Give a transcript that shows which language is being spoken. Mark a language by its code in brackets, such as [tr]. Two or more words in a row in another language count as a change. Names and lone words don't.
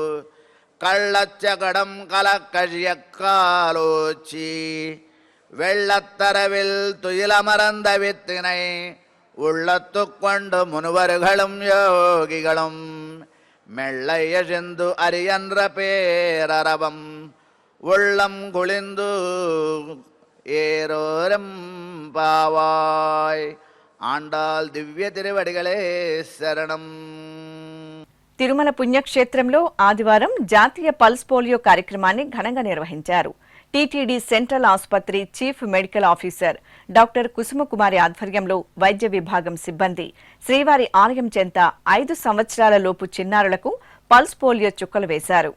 [ta] கள்ளச்சகடம் கலக்கழிய காலோச்சி வெள்ளத்தரவில் துயிலமர்ந்த வித்தினை உள்ளத்து கொண்டு முனிவர்களும் யோகிகளும் மெல்ல எழுந்து அரியன்ற பேரரவம் உள்ளம் குளிந்து ஏரோரம் பாவாய் ஆண்டாள் திவ்ய திருவடிகளே சரணம். [te] తిరుమల పుణ్యక్షేత్రంలో ఆదివారం జాతీయ పల్స్ పోలియో కార్యక్రమాన్ని ఘనంగా నిర్వహించారు. టీటీడీ సెంట్రల్ ఆసుపత్రి చీఫ్ మెడికల్ ఆఫీసర్ డాక్టర్ కుసుమకుమారి ఆధ్వర్యంలో వైద్య విభాగం సిబ్బంది శ్రీవారి ఆలయం చెంత 5 సంవత్సరాల లోపు చిన్నారులకు పల్స్ పోలియో చుక్కలు వేశారు.